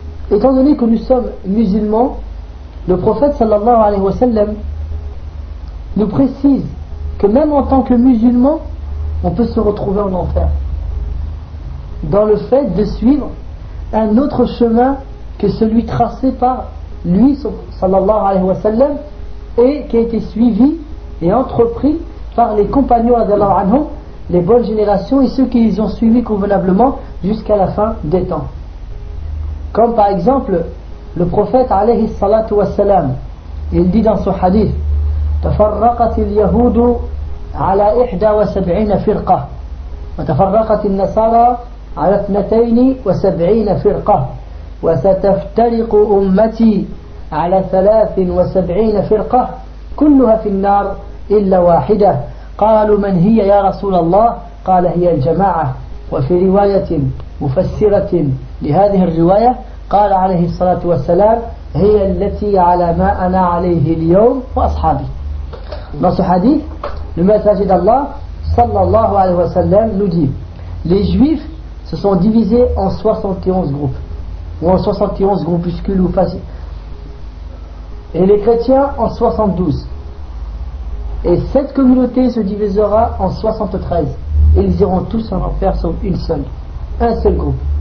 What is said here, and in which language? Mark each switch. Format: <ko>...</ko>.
<fr>Étant donné que nous sommes musulmans, le prophète sallallahu alayhi wa sallam nous précise que même en tant que musulmans, on peut se retrouver en enfer dans le fait de suivre un autre chemin que celui tracé par lui sallallahu alayhi wa sallam et qui a été suivi et entrepris par les compagnons radhiyallahu anhum, les bonnes générations et ceux qui les ont suivis convenablement jusqu'à la fin des temps. Comme par exemple le prophète alayhi salatu wa salam, il dit dans son hadith:</fr> <ar>تفرقت اليهود على 71 فرقة وتفرقت النصارى على 72 فرقة وستفترق أمتي على 73 فرقة كلها في النار إلا واحدة. قالوا من هي يا رسول الله؟ قال هي الجماعة. وفي رواية مفسرة لهذه الرواية قال عليه الصلاة والسلام: هي التي على ما أنا عليه اليوم وأصحابي.</ar> <fr>Dans ce hadith, le messager d'Allah sallallahu alayhi wa sallam nous dit: les juifs se sont divisés en 71 groupes ou en 71 groupuscules ou fascicules, et les chrétiens en 72, et cette communauté se divisera en 73, et ils iront tous en enfer sauf une seule, un seul groupe.</fr>